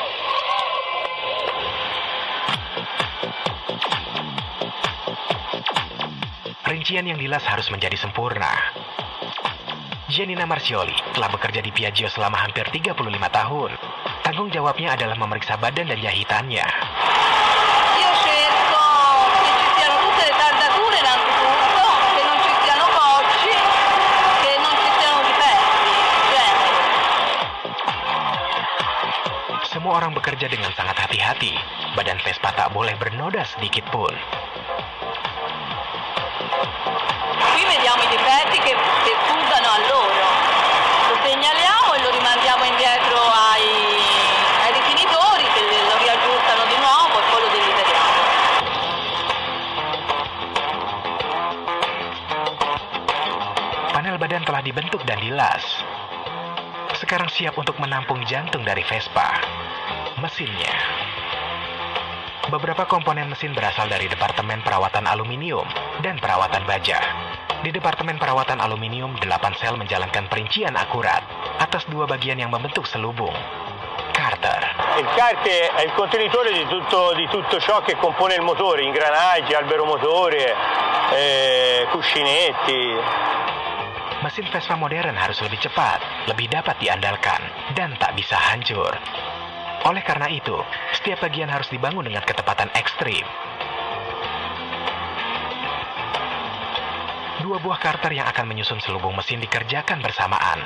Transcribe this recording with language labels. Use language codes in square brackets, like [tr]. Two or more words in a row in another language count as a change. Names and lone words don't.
[id] Rincian yang dilas harus menjadi sempurna. Giannina Marcioli telah bekerja di Piaggio selama hampir 35 tahun. Tanggung jawabnya adalah memeriksa badan dan jahitannya. [it] Io cerco che ci siano tutte le tardature innanzitutto, che non ci siano cocci, che non ci siano difetti. [id] Semua orang bekerja dengan sangat hati-hati. Badan Vespa tak boleh bernoda sedikit pun. [it] Qui vediamo i difetti che fuggono a loro. Lo segnaliamo e lo rimandiamo indietro ai rifinitori che lo riaggiustano di nuovo e poi lo deliberiamo. [id] Panel badan telah dibentuk dan dilas. Sekarang siap untuk menampung jantung dari Vespa, mesinnya. Beberapa komponen mesin berasal dari Departemen Perawatan Aluminium dan Perawatan Baja. Di Departemen Perawatan Aluminium, 8 sel menjalankan perincian akurat atas 2 bagian yang membentuk selubung. Carter. [it] Il kart è il contenitore di tutto ciò che compone il motore, ingranaggi, albero motore, cuscinetti. [id] Mesin Vespa modern harus lebih cepat, lebih dapat diandalkan, dan tak bisa hancur. Oleh karena itu, setiap bagian harus dibangun dengan ketepatan ekstrim. 2 buah Carter yang akan menyusun selubung mesin dikerjakan bersamaan.